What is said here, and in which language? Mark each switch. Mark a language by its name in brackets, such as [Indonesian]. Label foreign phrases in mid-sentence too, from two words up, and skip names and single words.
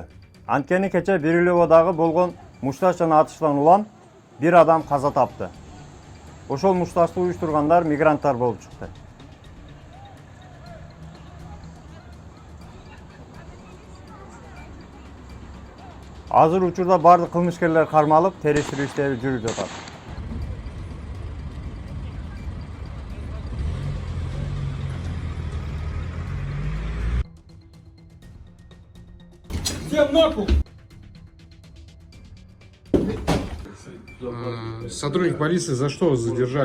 [Kyrgyz] Анткени кече Бирилеводагы болгон мушташ жана атыштан улам бир адам каза тапты. Ошол мушташты уюштургандар мигранттар болуп чыкты. Азыр учурда бардык кылмышкерлер кармалып, териштирүү иштери жүрүп жатат. [Russian] Всем нахуй! Сотрудник полиции за что вас задержали?